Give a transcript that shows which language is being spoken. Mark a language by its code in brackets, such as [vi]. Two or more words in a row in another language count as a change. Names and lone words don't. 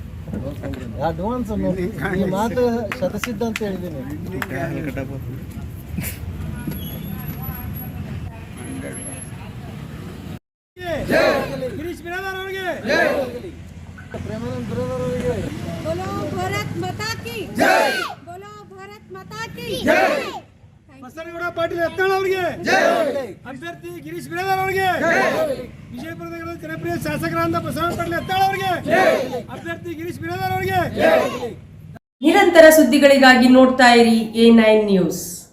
[kn] ಅಡ್ವಾನ್ಸ್ ಈ ಮಾತು ಶತಸಿದ್ಧ ಅಂತ ಹೇಳಿದ್ದೀನಿ. ಗಿರೀಶ್ ಬಿರಾದರ್ ಅವರಿಗೆ, ಪ್ರೇಮಾನಂದ್ ಬಿರಾದರ್ ಅವರಿಗೆ. [hi] बोलो भारत माता की जय, बोलो भारत माता की जय. [kn] ಬಸನಗೌಡ ಪಾಟೀಲ್ ಯತ್ನಾಳ್ ಅವರಿಗೆ, ಅಭ್ಯರ್ಥಿ ಗಿರೀಶ್ ಬಿರಾದರ್ ಅವರಿಗೆ, ವಿಜಯಪುರ ನಗರದ ಜನಪ್ರಿಯ ಶಾಸಕರಾದ ಬಸವಣ್ಣ ಪಾಟೀಲ್ ಯತ್ನಾಳ್ ಅವರಿಗೆ, ಅಭ್ಯರ್ಥಿ ಗಿರೀಶ್ ಬಿರಾದರ್ ಅವರಿಗೆ. ನಿರಂತರ ಸುದ್ದಿಗಳಿಗಾಗಿ ನೋಡ್ತಾ ಇರಿ A9 ನ್ಯೂಸ್.